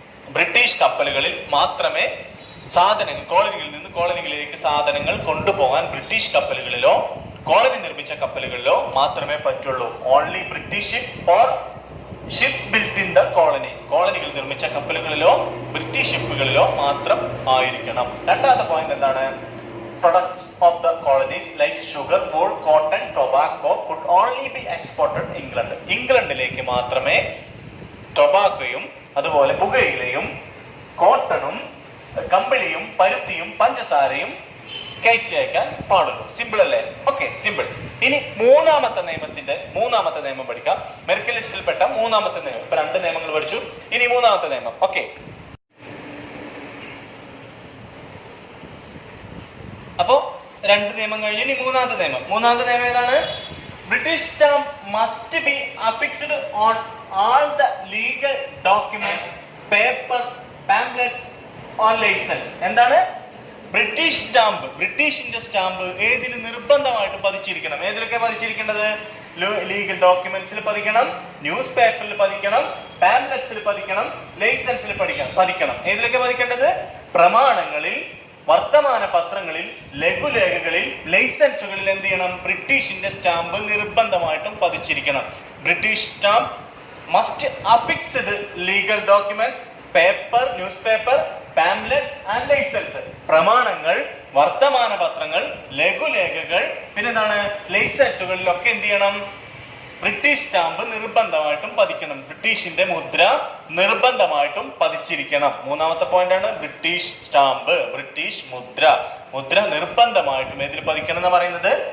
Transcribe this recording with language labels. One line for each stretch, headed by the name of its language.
Malayalam: British കപ്പലുകളിൽ മാത്രമേ സാധനങ്ങൾ, കോളനികളിൽ നിന്ന് കോളനികളിലേക്ക് സാധനങ്ങൾ കൊണ്ടുപോകാൻ ബ്രിട്ടീഷ് കപ്പലുകളിലോ കോളനി നിർമ്മിച്ച കപ്പലുകളിലോ മാത്രമേ പറ്റുള്ളൂ.
English: only British ship or ships built in the colony,
Malayalam: കോളനികൾ നിർമ്മിച്ച കപ്പലുകളിലോ ബ്രിട്ടീഷ് ഷിപ്പുകളിലോ മാത്രം ആയിരിക്കണം. രണ്ടാമത്തെ പോയിന്റ് എന്താണ്?
English: Products of the colonies like sugar, wool, cotton, tobacco could only be exported England.
Malayalam: ഇംഗ്ലണ്ടിലേക്ക് മാത്രമേ ടൊബാക്കോയും അതുപോലെ പുകയിലയും കോട്ടണും കമ്പിളിയും പരുത്തിയും പഞ്ചസാരയും കയറ്റി അയക്കാൻ പാടുള്ളൂ. സിമ്പിൾ അല്ലേ? Okay, simple. ഇനി മൂന്നാമത്തെ നിയമം പഠിക്കാം. മെറിക്കൽ ലിസ്റ്റിൽപ്പെട്ട മൂന്നാമത്തെ നിയമം. ഇപ്പൊ രണ്ട് നിയമങ്ങൾ പഠിച്ചു, ഇനി മൂന്നാമത്തെ നിയമം. ഓക്കെ, അപ്പോ രണ്ട് നിയമം കഴിഞ്ഞു. ഇനി മൂന്നാമത്തെ നിയമം ഏതാണ്?
English: British stamp must be affixed on all the legal documents, paper, pamphlets or license.
Malayalam: എന്താണ്? ബ്രിട്ടീഷ് സ്റ്റാമ്പ്, ബ്രിട്ടീഷിന്റെ സ്റ്റാമ്പ് ഏതിൽ നിർബന്ധമായിട്ട് പതിച്ചിരിക്കണം? ഏതിലൊക്കെ പതിച്ചിരിക്കേണ്ടത്? ലീഗൽ ഡോക്യുമെന്റ്സിൽ പതിക്കണം, ന്യൂസ് പേപ്പറിൽ പതിക്കണം, പാംപ്ലെറ്റ്സിൽ പതിക്കണം, ലൈസൻസിൽ പതിക്കണം. ഏതിലൊക്കെ പതിക്കേണ്ടത്? പ്രമാണങ്ങളിൽ, വർത്തമാന പത്രങ്ങളിൽ, ലഘുലേഖകളിൽ, ലൈസൻസുകളിൽ എന്ത് ചെയ്യണം? ബ്രിട്ടീഷിന്റെ സ്റ്റാമ്പ് നിർബന്ധമായിട്ടും പതിച്ചിരിക്കണം.
English: British stamp must affixed legal documents, paper, newspaper, pamphlets and license.
Malayalam: പ്രമാണങ്ങൾ, വർത്തമാന പത്രങ്ങൾ, ലഘുലേഖകൾ, പിന്നെന്താണ്? ലൈസൻസുകളിലൊക്കെ എന്ത് ചെയ്യണം? ബ്രിട്ടീഷ് സ്റ്റാമ്പ് നിർബന്ധമായിട്ടും പതിക്കണം. ബ്രിട്ടീഷിന്റെ മുദ്ര നിർബന്ധമായിട്ടും പതിച്ചിരിക്കണം. മൂന്നാമത്തെ പോയിന്റ് ആണ് ബ്രിട്ടീഷ് സ്റ്റാമ്പ്, ബ്രിട്ടീഷ് മുദ്ര നിർബന്ധമായിട്ടും ഇതിൽ പതിക്കണം എന്ന് പറയുന്നത്.